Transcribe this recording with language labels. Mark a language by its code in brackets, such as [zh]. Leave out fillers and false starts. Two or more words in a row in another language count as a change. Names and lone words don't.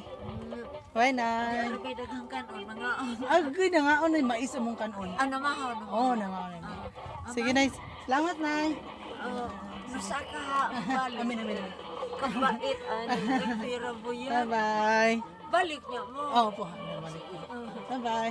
[en] Bye, Nay. [ceb] Agay daghang kanon, mangaon. Agay na nga, Nay. Mais among kanon. Ano mahon? Oo, nangaon. Sige, Nay. Salamat, Nay. Nusa ka ha, balik. Amin. Kabait, nagtira mo yan. [en] Bye-bye. [ceb] Balik niya mo. [tl] Oo po. [en] Bye-bye.